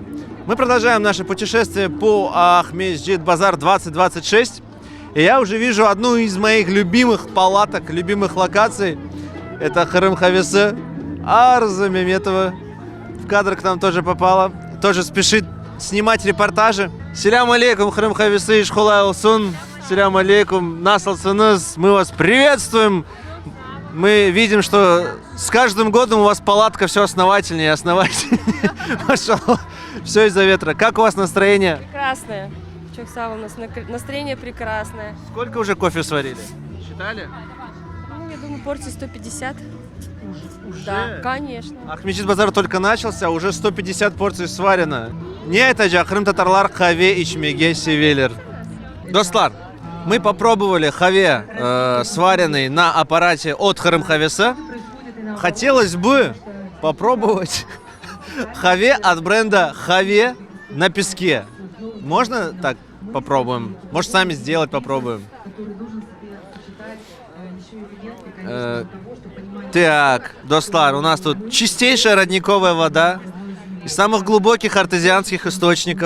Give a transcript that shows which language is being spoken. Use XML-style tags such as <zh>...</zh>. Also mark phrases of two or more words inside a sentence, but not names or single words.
<ru>Мы продолжаем наше путешествие по Ахмечит-базар 2026. И я уже вижу одну из моих любимых палаток, любимых локаций. Это Хырым Хавесы. Арза Меметова в кадр к нам тоже попала. Тоже спешит снимать репортажи.</ru> <crh>Селям алейкум, хрым хависы, шхулай олсун. Селям алейкум, насалсыныз.</crh> <ru>Мы вас приветствуем. Мы видим, что с каждым годом у вас палатка все основательнее и основательнее. Машаллах. Все из-за ветра. Как у вас настроение? Прекрасное. Чоксава, у нас настроение прекрасное. Сколько уже кофе сварили? Считали? Ну, я думаю, порций 150. Да, конечно. Ахмечит базар только начался, а уже 150 порций сварено. Не это же,</ru> <crh>Крым татарлар хаве ичмеге севелер.</crh> <ru>Достлар, мы попробовали хаве, сваренный на аппарате от Хрым Хавеса. Хотелось бы попробовать хаве от бренда Хаве на песке. Можно так попробуем? Может, сами сделать попробуем? Так, Достлар, у нас тут чистейшая родниковая вода из самых глубоких артезианских источников.</ru>